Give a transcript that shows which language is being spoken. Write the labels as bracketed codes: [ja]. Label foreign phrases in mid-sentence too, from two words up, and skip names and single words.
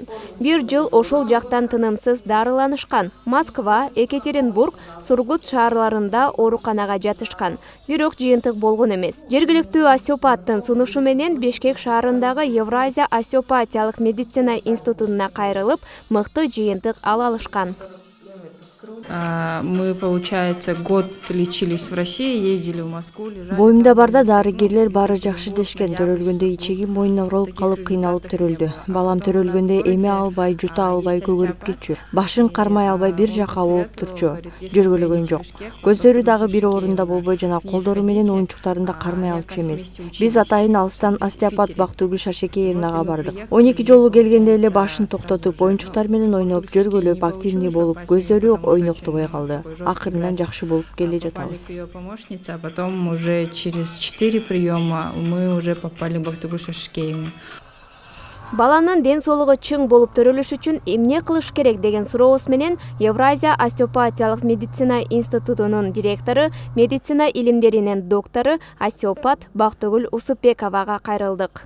[ky] Бир жыл ошол жактан тынымсыз дарыланышкан. Москва, Екатеринбург, Сургут шаарларында ооруканага жатышкан. Бирок жыйынтык болгон эмес. Жергиликтүү остеопаттын сунушу менен Бишкек шаарындагы Евразия остеопатиялык медицина институтуна кайрылып, мыкты жыйынтык ала алышкан. [ru] Мы, получается, год лечились в России, ездили в Москву. [ky] Боюмда барда дарыгерлер баары жакшы дешкен. Төрөлгөндө ичегим мойнуна уралып калып кыйналып төрөлдү. Балам төрөлгөндө эме албай, жута албай көгөрүп кетчү. Башын кармай албай бир жака болуп турчу. Жөргөлөгөн жок. Көздөрү дагы бир орунда болбой жана колдору менен оюнчуктарын да кармай алчу эмес. Биз атайын алыстан остеопат Бактыгүл Шашекеевнага бардык. 12 жолу келгенде эле башын токтотуп, оюнчуктар менен ойноп, жөргөлөп, активный болуп, көздөрү ойноктобой калды. Акырынан жакшы болуп келе жатабыз. [ru] Помощница, а потом уже через 4 приема мы уже попали к Бактыгүл Шашекеевне. [ky] Баланын ден соолугу чың болуп төрөлүш үчүн эмне кылыш керек деген сурообуз менен Евразия остеопатиялык медицина институтунун директору, медицина илимдеринин доктору, остеопат Бактыгүл Усупбековага кайрылдык.